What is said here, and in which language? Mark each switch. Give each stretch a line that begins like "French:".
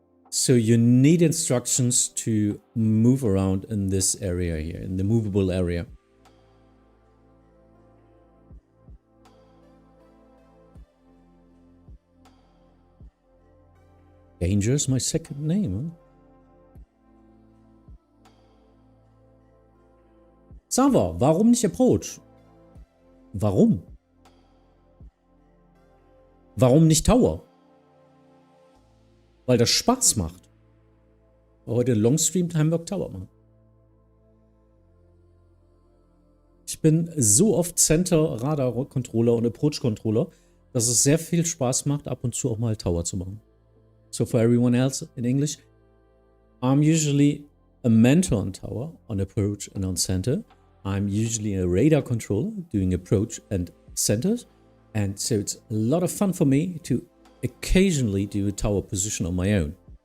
English: So you need instructions to move around in this area here, in the movable area. Danger is my second name, huh?
German: Sava, warum nicht Approach? Warum? Warum nicht Tower? Weil das Spaß macht. Heute Longstream Hamburg Tower machen. Ich bin so oft Center, Radar Controller und Approach Controller, dass es sehr viel Spaß macht, ab und zu auch mal Tower zu machen.
English: So for everyone else in English, I'm usually a mentor on tower, on approach and on center. I'm usually a radar controller doing approach and centers. And so it's a lot of fun for me to occasionally do a tower position on my own.